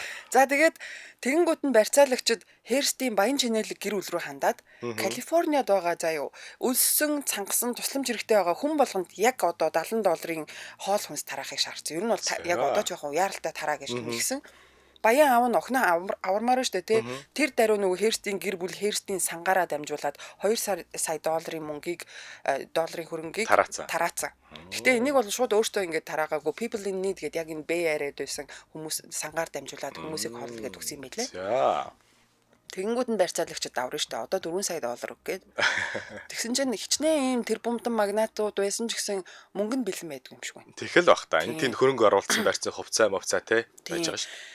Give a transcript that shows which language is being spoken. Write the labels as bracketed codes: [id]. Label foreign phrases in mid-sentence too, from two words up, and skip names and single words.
[mn] За тэгээд тэгэнгүүт нь барьцаалагчид Херстийн баян чинэлэг гэр бүл рүү хандаад Калифорниад байгаа заа юу өлссөн цангасан тусламж хэрэгтэй байгаа хүн болгонд яг одоо $70 хоол хүнс тараахыг шаардсан. Ер нь бол яг одоо ч яг яаралтай тараа гэж хэлсэн. Баян аав нь охиноо авармаар штэ тий. Тэр даруй нөгөө Херстийн гэр бүл Херстийн сангаараа дамжуулаад 2 сая долларын мөнгийг долларын хөрөнгийг тараацсан. Гэхдээ энийг бол шууд өөртөө ингээд тараагаагүй [en] people in need [mn] гэдэг яг энэ Bay Area-д байсан хүмүүс сангаар дамжуулаад хүмүүсийг хорлоо гэдэг үгс юм байлээ. За. Тэгэнгүүт нь барьцаалагчид даврын штэ. Одоо 4 сая доллар гээд. Тэгсэн чинь хичнээн ийм тэр бумтан магнатууд байсан ч гэсэн мөнгө нь бэлэн байдаг юм шиг байна. Тэгэл бах та. Энд тийм хөрөнгө оруулсан барьцаа хувцаа тий байж байгаа шүү.